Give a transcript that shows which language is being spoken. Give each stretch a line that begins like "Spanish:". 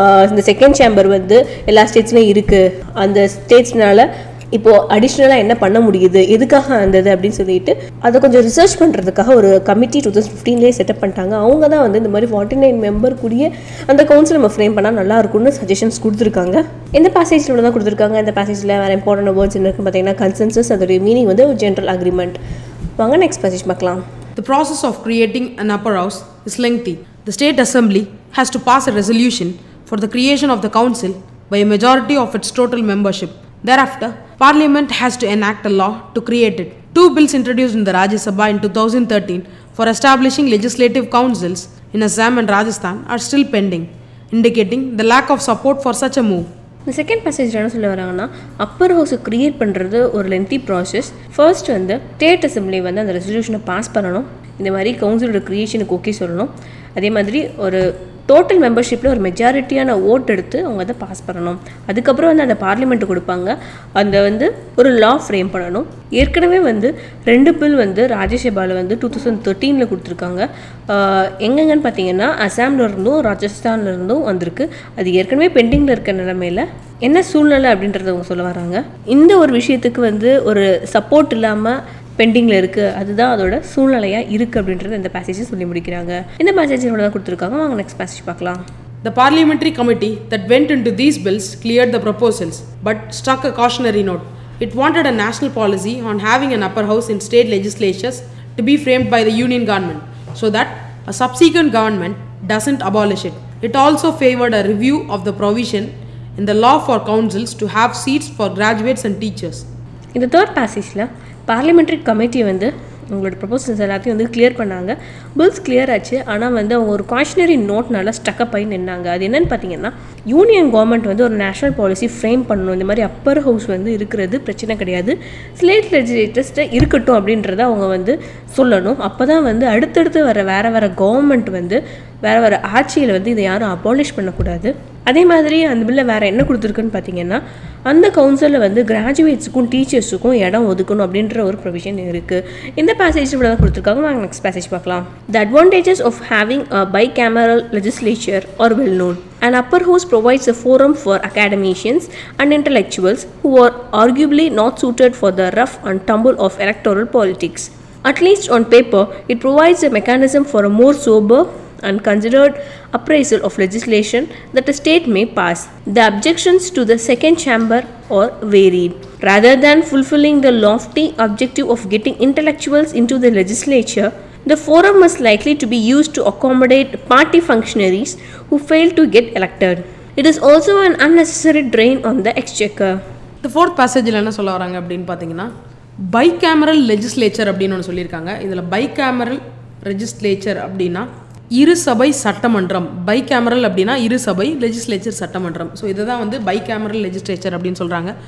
Tamil: இந்த second chamber வந்து எல்லா ஸ்டேட்ஸ்லையும் இருக்குது, அந்த ஸ்டேட்ஸ்னால இப்போது அடிஷ்னலாக என்ன பண்ண முடியுது, எதுக்காக வந்தது அப்படின்னு சொல்லிட்டு அதை கொஞ்சம் ரிசர்ச் பண்ணுறதுக்காக ஒரு கமிட்டி 2015 செட்டப் பண்ணிட்டாங்க. அவங்க தான் வந்து இந்த மாதிரி 49 மெம்பர் கூடிய அந்த கவுன்சில் நம்ம ஃப்ரேம் பண்ணால் நல்லா இருக்கும்னு சஜஷன்ஸ் கொடுத்துருக்காங்க. இந்த பேசேஜில் தான் கொடுத்துருக்காங்க. இந்த பேசேஜில் வேறு இம்பார்ட்டன்ட் வேர்ட்ஸ் என்ன இருக்குன்னு பார்த்தீங்கன்னா கன்சென்சஸ், அதோடைய மீனிங் வந்து ஒரு ஜென்ரல் அக்ரிமெண்ட். வாங்க நெக்ஸ்ட் பேசேஜ் பார்க்கலாம்.
English: The process of creating an upper house is lengthy. The state assembly has to pass a resolution for the creation of the council by a majority of its total membership. Thereafter, Parliament has to enact a law to create it. 2 bills introduced in the Rajya Sabha in 2013 for establishing legislative councils in Assam and Rajasthan are still pending, indicating the lack of support for such a move.
Tamil: இந்த second passage என்ன சொல்ல வராங்கன்னா Appar ஹவுஸை create பண்ணுறது ஒரு lengthy process. First வந்து state assembly வந்து அந்த ரெசல்யூஷனை pass பண்ணணும், இந்த மாதிரி கவுன்சிலோட க்ரியேஷனுக்கு ஓகே சொல்லணும். அதே மாதிரி ஒரு டோட்டல் மெம்பர்ஷிப்பில் ஒரு மெஜாரிட்டியான ஓட் எடுத்து அவங்க அதை பாஸ் பண்ணணும். அதுக்கப்புறம் வந்து அந்த பார்லிமெண்ட்டு கொடுப்பாங்க, அந்த வந்து ஒரு லா ஃப்ரேம் பண்ணணும். ஏற்கனவே வந்து 2 பில் வந்து ராஜ்யசபாவில் வந்து 2013 கொடுத்துருக்காங்க. எங்கெங்கன்னு பார்த்தீங்கன்னா அசாம்லேருந்தும் ராஜஸ்தான்லேருந்தும் வந்திருக்கு. அது ஏற்கனவே பெண்டிங்கில் இருக்க நிலைமையில் என்ன சூழ்நிலை அப்படின்றத அவங்க சொல்ல வராங்க. இந்த ஒரு விஷயத்துக்கு வந்து ஒரு சப்போர்ட் இல்லாமல் பெண்டிங்கில் இருக்குது, அதுதான் அதோட சூழ்நிலையாக இருக்குது அப்படின்றத இந்த பேசேஜை சொல்லி முடிக்கிறாங்க. இந்த பேசேஜோட தான் கொடுத்துருக்காங்க. வாங்க நெக்ஸ்ட் பேசேஜ் பார்க்கலாம்.
English: The parliamentary committee that went into these bills cleared the proposals but struck a cautionary note. It wanted a national policy on having an upper house in state legislatures to be framed by the union government so that a subsequent government doesn't abolish it. It also favored a review of the provision in the law for councils to have seats for graduates and teachers.
Tamil: இந்த third பேசேஜில் parliamentary committee வந்து உங்களோட proposals எல்லாத்தையும் வந்து clear பண்ணாங்க. Bills clear ஆச்சு, ஆனால் வந்து அவங்க ஒரு காஷனரி நோட்னால ஸ்டக்கப் ஆகி நின்னாங்க. அது என்னென்னு பார்த்தீங்கன்னா யூனியன் கவர்மெண்ட் வந்து ஒரு நேஷனல் பாலிசி ஃப்ரேம் பண்ணணும், இந்த மாதிரி அப்பர் ஹவுஸ் வந்து இருக்கிறது பிரச்சனை கிடையாது, ஸ்டேட் லெஜிஸ்லேட்டர்ஸ்ட்டு இருக்கட்டும் அப்படின்றத அவங்க வந்து சொல்லணும். அப்போ தான் வந்து அடுத்தடுத்து வேறு கவர்மெண்ட் வந்து வேறு ஆட்சியில் வந்து இதை யாரும் அபாலிஷ் பண்ணக்கூடாது. அதே மாதிரி அந்த பில்லை வேறு என்ன கொடுத்துருக்குன்னு பார்த்தீங்கன்னா அந்த கவுன்சிலில் வந்து கிராஜுவேட்ஸுக்கும் டீச்சர்ஸுக்கும் இடம் ஒதுக்கணும் அப்படின்ற ஒரு ப்ரொவிஷன் இருக்குது. இந்த பேசேஜ் இவ்வளோ தான் கொடுத்துருக்காங்க. நாங்கள் நெக்ஸ்ட் பேசேஜ் பார்க்கலாம்.
English: The advantages of having a bicameral legislature are well known. An upper house provides a forum for academicians and intellectuals who are arguably not suited for the rough and tumble of electoral politics. At least on paper, it provides a mechanism for a more sober, and considered appraisal of legislation that a state may pass. The objections to the second chamber are varied. Rather than fulfilling the lofty objective of getting intellectuals into the legislature, the forum is likely to be used to accommodate party functionaries who fail to get elected. It is also an unnecessary drain on the exchequer. The fourth passage
Tamil: என்ன சொல்ல வராங்க அப்படின்னு பார்த்தீங்கன்னா bicameral legislature அப்படின்னு ஒன்று சொல்லியிருக்காங்க. இதில் bicameral legislature அப்படின்னா இருசபை சட்டமன்றம். பைகேமரல் அப்படின்னா இருசபை, லெஜிஸ்லேச்சர் சட்டமன்றம். ஸோ இதை தான் வந்து பைகேமரல் லெஜிஸ்லேச்சர் அப்படின்னு சொல்கிறாங்க.